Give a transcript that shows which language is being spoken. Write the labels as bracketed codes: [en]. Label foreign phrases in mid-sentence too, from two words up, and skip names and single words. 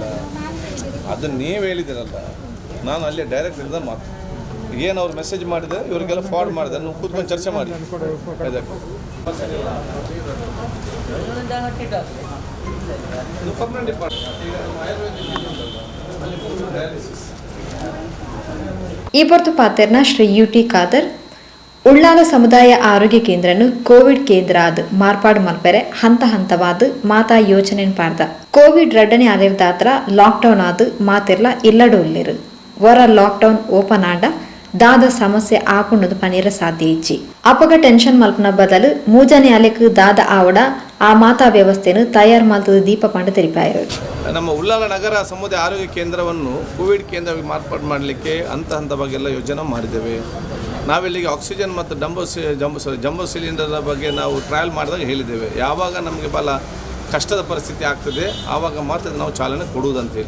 [kn] ಅದನ್ನು ನೀವು ಹೇಳಿದ್ದೀರಲ್ಲ, ನಾನು ಅಲ್ಲೇ ಡೈರೆಕ್ಟ್ ಇದ್ದ ಮಾತು ಏನು ಅವ್ರು ಮೆಸೇಜ್ ಮಾಡಿದರೆ ಇವರಿಗೆಲ್ಲ ಫಾರ್ವರ್ಡ್ ಮಾಡಿದೆ. ನೀವು ಕೂತ್ಕೊಂಡು ಚರ್ಚೆ ಮಾಡಿ ಅದಕ್ಕೆ [en] permanent department [kn] ಈಗ [tcy] ಈ ಹೊರತು ಪಾತೆರ್ನ ಶ್ರೀ ಯುಟಿ ಖಾದರ್ ಉಳ್ಳಾಲ ಸಮುದಾಯ ಆರೋಗ್ಯ ಕೇಂದ್ರನು ಕೋವಿಡ್ ಕೇಂದ್ರ ಆದ ಮಾರ್ಪಾಡು ಮಲ್ಪೆರೆ ಹಂತ ಹಂತವಾದ ಮಾತಾ ಯೋಚನೆ ಪಾರ್ದ. ಕೋವಿಡ್ 2ನೇ ಅಲೆದಾತ್ರ ಲಾಕ್ಡೌನ್ ಆದ ಮಾತೆರ್ಲ ಇಲ್ಲಡು ಉಳ್ಳಿರು. ವರ [en] lockdown open [tcy] ಆಡ ದಾದ ಸಮಸ್ಯೆ ಆಪುಂಡು ಪನೀರ ಸಾಧ್ಯ ಇಚ್ಚಿ ಅಪಗ ಟೆನ್ಷನ್ ಮಲ್ಪನ ಬದಲು 3ನೇ ಅಲೆಕ್ ದಾದ ಆವಡ ಆ ಮಾತಾ ವ್ಯವಸ್ಥೆಯನ್ನು ತಯಾರು ಮಾಡ್ತದ ದೀಪ ಪಂಡ ತೆರಿಪಾಯರು. [kn] ನಮ್ಮ ಉಳ್ಳಾಲ ನಗರ ಸಮುದಾಯ ಆರೋಗ್ಯ ಕೇಂದ್ರವನ್ನು ಕೋವಿಡ್ ಕೇಂದ್ರವಾಗಿ ಮಾರ್ಪಾಡು ಮಾಡಲಿಕ್ಕೆ ಹಂತ ಹಂತವಾಗೆಲ್ಲ ಯೋಜನೆ ಮಾಡಿದ್ದೇವೆ. ನಾವಿಲ್ಲಿಗೆ ಆಕ್ಸಿಜನ್ ಮತ್ತು ಜಂಬೋ ಸಿಲಿಂಡರ್ನ ಬಗ್ಗೆ ನಾವು ಟ್ರಯಲ್ ಮಾಡಿದಾಗ ಹೇಳಿದ್ದೇವೆ. ಯಾವಾಗ ನಮಗೆ ಬಹಳ ಕಷ್ಟದ ಪರಿಸ್ಥಿತಿ ಆಗ್ತದೆ ಆವಾಗ ಮಾತ್ರ ನಾವು ಚಾಲನೆ ಕೊಡುವುದಂತೇಳಿ.